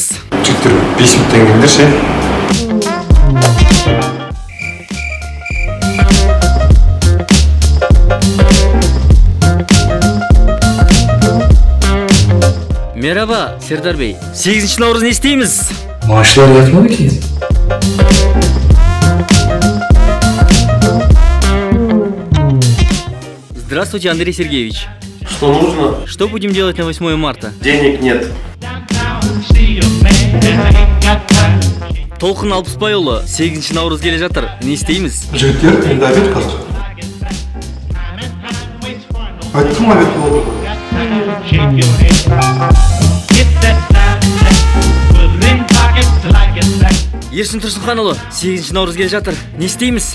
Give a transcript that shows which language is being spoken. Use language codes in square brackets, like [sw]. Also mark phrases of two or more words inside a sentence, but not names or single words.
[kk] Жігіттер, 5 минуттан келіңдер ше. [tr] Merhaba, Serdar bey. [kk] 8 наурыз не істейміз? [tr] Maaşlar yatmadı ki. [ru] Здравствуйте, Андрей Сергеевич. Что нужно? Что будем делать на 8 марта? Денег нет. [kk] Толқын Алпысбайұлы, 8 наурыз келе жатыр, не істейміз? Жігіттер, енді обед қазір. Айттым обед болды. Ерсін Тұрсынханұлы, 8 наурыз келе жатыр, не істейміз?